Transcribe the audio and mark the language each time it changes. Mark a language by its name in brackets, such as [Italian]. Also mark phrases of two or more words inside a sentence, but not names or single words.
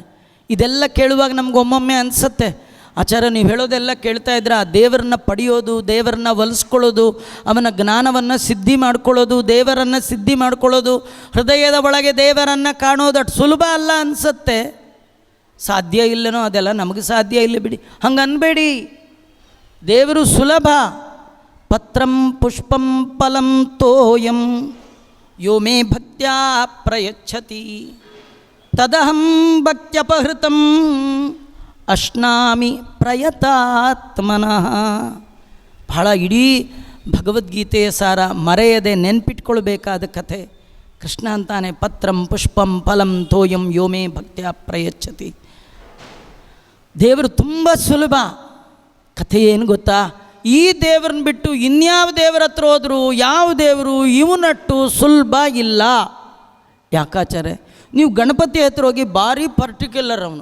[Kannada] ಇದೆಲ್ಲ ಕೇಳುವಾಗ ನಮಗೊಮ್ಮೊಮ್ಮೆ ಅನಿಸುತ್ತೆ, ಆಚಾರ್ಯ ನೀವು ಹೇಳೋದೆಲ್ಲ ಕೇಳ್ತಾ ಇದ್ರೆ ಆ ದೇವರನ್ನ ಪಡೆಯೋದು, ದೇವರನ್ನ ಒಲಿಸ್ಕೊಳ್ಳೋದು, ಅವನ ಜ್ಞಾನವನ್ನು ಸಿದ್ಧಿ ಮಾಡ್ಕೊಳ್ಳೋದು, ದೇವರನ್ನು ಸಿದ್ಧಿ ಮಾಡ್ಕೊಳ್ಳೋದು, ಹೃದಯದ ಒಳಗೆ ದೇವರನ್ನು ಕಾಣೋದು ಅಷ್ಟು ಸುಲಭ ಅಲ್ಲ ಅನಿಸುತ್ತೆ. ಸಾಧ್ಯ ಇಲ್ಲನೋ ಅದೆಲ್ಲ ನಮಗೆ ಸಾಧ್ಯ ಇಲ್ಲ ಬಿಡಿ, ಹಂಗೆ ಅನ್ಬೇಡಿ. ದೇವರು ಸುಲಭ. [Sanskrit] ಪತ್ರಂ ಪುಷ್ಪಂ ಫಲಂ ತೋಯಂ ಯೋ ಮೇ ಭಕ್ತ್ಯಾ ಪ್ರಯಚ್ಛತಿ ತದಹಂ ಭಕ್ತ್ಯಪಹೃತಂ ಅಶ್ನಾಮಿ ಪ್ರಯತಾತ್ಮನಃ. [Kannada] ಬಹಳ ಇಡೀ ಭಗವದ್ಗೀತೆಯ ಸಾರ ಮರೆಯದೆ ನೆನ್ಪಿಟ್ಕೊಳ್ಬೇಕಾದ ಕಥೆ. ಕೃಷ್ಣ ಅಂತಾನೆ, [Sanskrit] ಪತ್ರಂ ಪುಷ್ಪಂ ಫಲಂ ತೋಯಂ ಯೋ ಮೇ ಭಕ್ತ್ಯಾ ಪ್ರಯಚ್ಛತಿ. [Kannada] ದೇವರು ತುಂಬ ಸುಲಭ. ಕಥೆ ಏನು ಗೊತ್ತಾ? ಈ ದೇವ್ರನ್ನ ಬಿಟ್ಟು ಇನ್ಯಾವ ದೇವರ ಹತ್ರ ಹೋದರೂ ಯಾವ ದೇವರು ಇವನಟ್ಟು ಸುಲಭ ಇಲ್ಲ. ಯಾಕಾಚಾರೆ, ನೀವು ಗಣಪತಿ ಹತ್ರ ಹೋಗಿ ಭಾರಿ ಪರ್ಟಿಕ್ಯುಲರ್ ಅವನು.